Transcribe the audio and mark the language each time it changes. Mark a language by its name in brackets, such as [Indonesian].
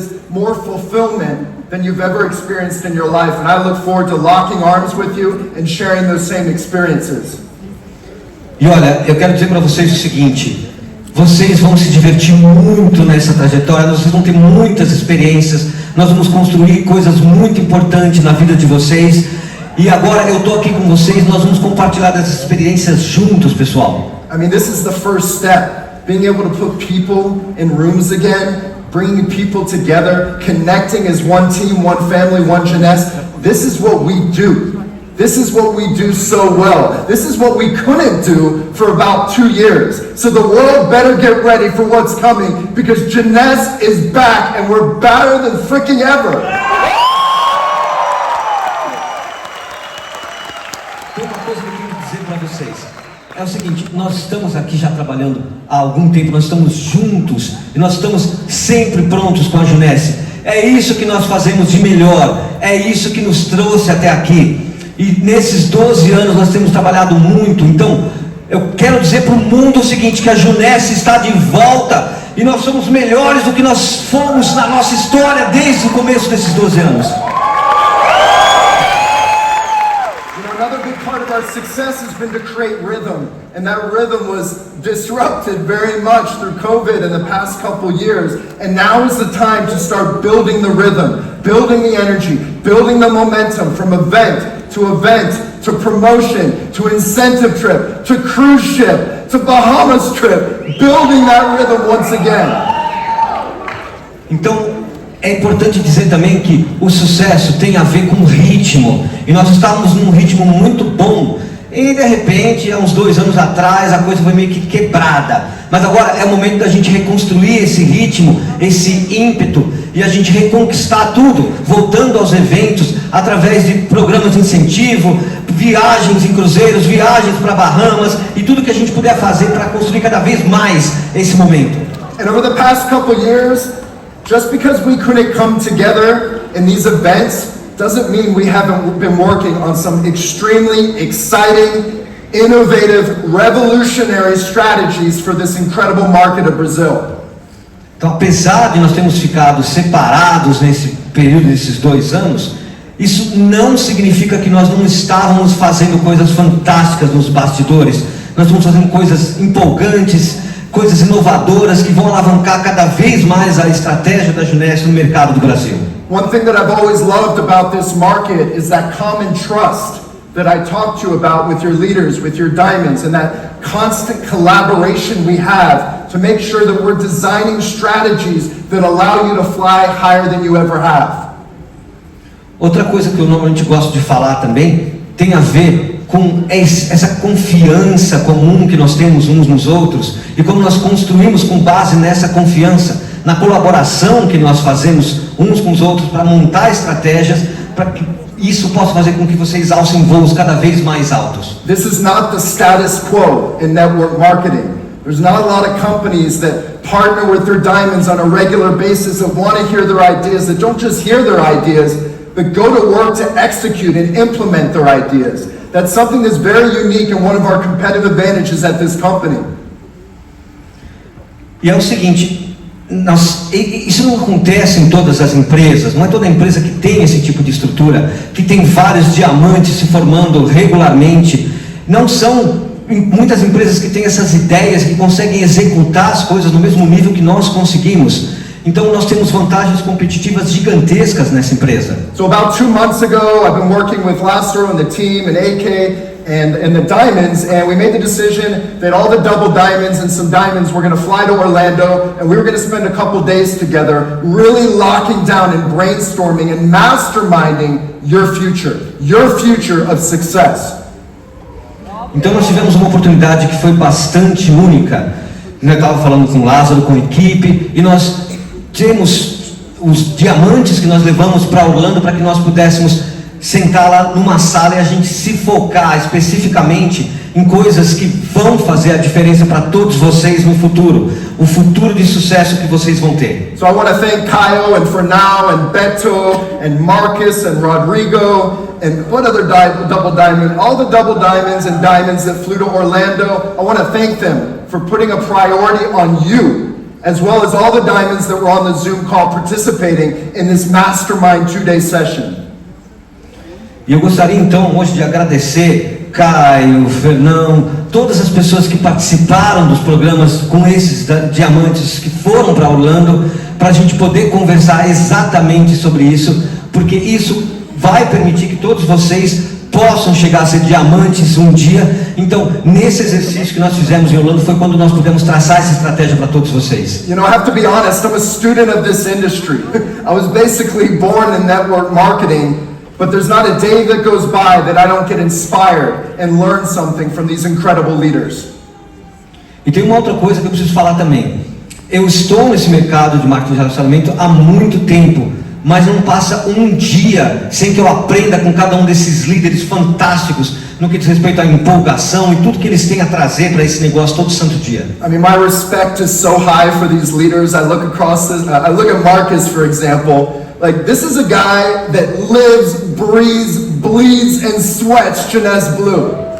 [English] More fulfillment than you've ever experienced in your life, and I look forward to locking arms with you and sharing those same experiences. [Portuguese] E olha, eu quero dizer para vocês o seguinte: vocês vão se divertir muito nessa trajetória, vocês vão ter muitas experiências, nós vamos construir coisas muito importantes na vida de vocês, e agora eu estou aqui com vocês, nós vamos compartilhar dessas experiências juntos, pessoal. [English] I mean, this is the first step, being able to put people in rooms again, bringing people together, connecting as one team, one family, one jeunesse. This is what we do. This is what we do so well. This is what we couldn't do for about 2 years. So the world better get ready for what's coming, because jeunesse is back and we're better than freaking ever. [Portuguese] Tem uma coisa que eu quero dizer para vocês. É o seguinte, nós estamos aqui já trabalhando há algum tempo, nós estamos juntos e nós estamos sempre prontos com a Junetsi. É isso que nós fazemos de melhor, é isso que nos trouxe até aqui. E nesses 12 anos nós temos trabalhado muito. Então eu quero dizer para o mundo o seguinte, que a Junesse está de volta e nós somos melhores do que nós fomos na nossa história desde o começo desses 12 anos. [English] Another big part of our success has been to create rhythm, and that rhythm was disrupted very much through COVID in the past couple years, and now is the time to start building the rhythm, building the energy, building the momentum from event to promotion, to incentive trip, to cruise ship, to Bahamas trip, building that rhythm once again. [Portuguese] Então, é importante dizer também que o sucesso tem a ver com ritmo, e nós estávamos num ritmo muito bom, e de repente, há uns 2 anos atrás, a coisa foi meio que quebrada, mas agora é o momento da gente reconstruir esse ritmo, esse ímpeto, e a gente reconquistar tudo, voltando aos eventos, através de programas de incentivo, viagens em cruzeiros, viagens para Bahamas, e tudo que a gente puder fazer para construir cada vez mais esse momento. [English] And over the past couple years, just because we couldn't come together in these events doesn't mean we haven't been working on some extremely exciting, innovative, revolutionary strategies for this incredible market of Brazil. [Portuguese] Então, apesar de nós termos ficado separados nesse período desses 2 anos, isso não significa que nós não estávamos fazendo coisas fantásticas nos bastidores. Nós estamos fazendo coisas empolgantes, coisas inovadoras que vão alavancar cada vez mais a estratégia da Junesse no mercado do Brasil. [English] One thing that I've always loved about this market is that common trust that I talked to you about with your leaders, with your diamonds, and that constant collaboration we have to make sure that we're designing strategies that allow you to fly higher than you ever have. [Portuguese] Outra coisa que eu normalmente gosto de falar também tem a ver com essa confiança comum que nós temos uns nos outros e como nós construímos com base nessa confiança, na colaboração que nós fazemos uns com os outros para montar estratégias para que isso possa fazer com que vocês alcem voos cada vez mais altos. [English] This is not the status quo in network marketing. There's not a lot of companies that partner with their diamonds on a regular basis that want to hear their ideas, that don't just hear their ideas, but go to work to execute and implement their ideas. That's something that's very unique and one of our competitive advantages at this company. [Portuguese] E é o seguinte, isso não acontece em todas as empresas, não é toda empresa que tem esse tipo de estrutura, que tem vários diamantes se formando regularmente. Não são muitas empresas que têm essas ideias, que conseguem executar as coisas no mesmo nível que nós conseguimos. Então nós temos vantagens competitivas gigantescas nessa empresa. [English] So about 2 months ago, I've been working with Lázaro and the team and A.K. and the diamonds, and we made the decision that all the double diamonds and some diamonds were going to fly to Orlando, and we were going to spend a couple days together really locking down and brainstorming and masterminding your future of success. [Portuguese] Então nós tivemos uma oportunidade que foi bastante única. Eu estava falando com o Lázaro, com a equipe, e nós temos os diamantes que nós levamos para Orlando para que nós pudéssemos sentar lá numa sala e a gente se focar especificamente em coisas que vão fazer a diferença para todos vocês no futuro, o futuro de sucesso que vocês vão ter. [English] So I want to thank Caio and Fernão and Beto and Marcus and Rodrigo and what other double diamond, all the double diamonds and diamonds that flew to Orlando. I want to thank them for putting a priority on you, as well as all the diamonds that were on the Zoom call participating in this mastermind 2-day session. [Portuguese] E eu gostaria então hoje de agradecer Caio, Fernão, todas as pessoas que participaram dos programas com esses diamantes que foram para Orlando, para a gente poder conversar exatamente sobre isso, porque isso vai permitir que todos vocês possam chegar a ser diamantes um dia. Então, nesse exercício que nós fizemos em Orlando foi quando nós pudemos traçar essa estratégia para todos vocês. [English] You know, I have to be honest, I'm a student of this industry. I was basically born in network marketing. But there's not a day that goes by that I don't get inspired and learn something from these incredible leaders. [Portuguese] E tem uma outra coisa que eu preciso falar também. Eu estou nesse mercado de marketing de relacionamento há muito tempo, mas não passa um dia sem que eu aprenda com cada um desses líderes fantásticos no que diz respeito à empolgação e tudo que eles têm a trazer para esse negócio todo santo dia. [English] I mean, my respect is so high for these leaders. I look across this, I look at Marcus, for example. Like, this is a guy that lives, breathes, bleeds, and sweats Jeunesse Blue.